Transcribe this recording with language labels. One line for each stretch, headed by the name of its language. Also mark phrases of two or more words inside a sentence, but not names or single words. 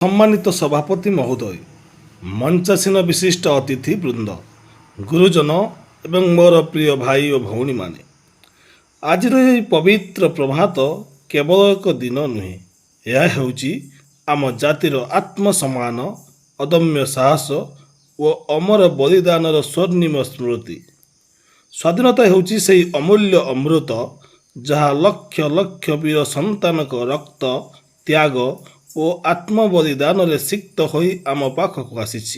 Bangla: সম্মানিত সভাপতি মহোদয়, মঞ্চাসীন বিশিষ্ট অতিথি বৃন্দ, গুরুজন এবং
Odia: ମୋର ପ୍ରିୟ ଭାଇ ଓ ଭଉଣୀମାନେ, ଆଜିର ଏହି ପବିତ୍ର ପ୍ରଭାତ କେବଳ ଏକ ଦିନ ନୁହେଁ, ଏହା ହେଉଛି ଆମ ଜାତିର ଆତ୍ମସମ୍ମାନ, ଅଦମ୍ୟ ସାହସ ଓ ଅମର ବଳିଦାନର ସ୍ୱର୍ଣ୍ଣିମ ସ୍ମୃତି। ସ୍ୱାଧୀନତା ହେଉଛି ସେହି ଅମୂଲ୍ୟ ଅମୃତ ଯାହା ଲକ୍ଷ ଲକ୍ଷ ବୀର ସନ୍ତାନଙ୍କ ରକ୍ତ, ତ୍ୟାଗ ଓ ଆତ୍ମବଳିଦାନରେ ସିକ୍ତ ହୋଇ ଆମ ପାଖକୁ ଆସିଛି।